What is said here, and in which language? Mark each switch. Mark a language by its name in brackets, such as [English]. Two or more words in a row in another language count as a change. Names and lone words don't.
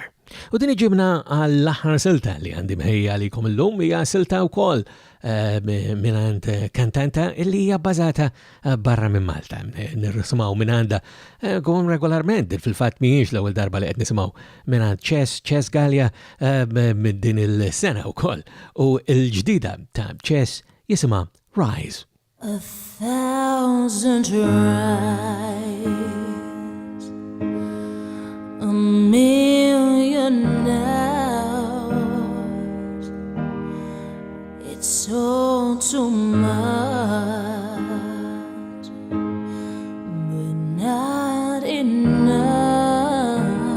[Maltese] U din iġibna għall-aħħar silta li għandi mħejja likom illum hija silta wkoll minant kantanta illi hija bbażata barra minn Malta. Nirrisimgħu minn għandha kom regolarment fil-fatt mhijiex l-ewwel darba li qed nisimgħu minant Chess Gallia din il-sena wkoll u l-ġdida ta' Chess jisimha Rise. [English] 1,000 tries, 1,000,000 hours. It's all too much, but not enough.